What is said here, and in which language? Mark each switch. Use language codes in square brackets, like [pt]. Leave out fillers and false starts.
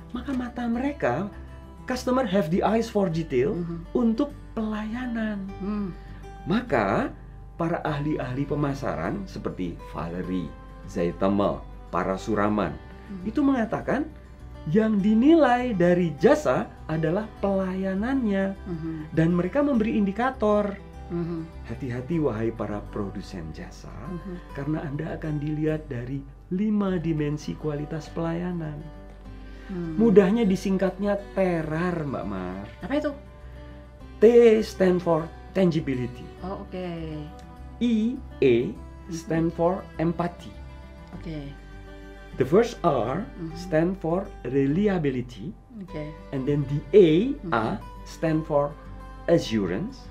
[id] Maka mata mereka, [en] customer have the eyes for detail Mhm. [id] untuk pelayanan. Hmm. Maka para ahli-ahli pemasaran seperti Valerie, Zaitamel, para Suraman itu mengatakan yang dinilai dari jasa adalah pelayanannya, Mhm. dan mereka memberi indikator. Mhm. Hati-hati wahai para produsen jasa, Mhm. karena Anda akan dilihat dari 5 dimensi kualitas pelayanan. Hmm. Mudahnya disingkatnya TERAR, Mbak Mar. Apa itu? [en] T stand for tangibility. Oh, oke. E stand for empathy. Oke. The first R Mhm. stand for reliability, Oke. and then the A stand for assurance,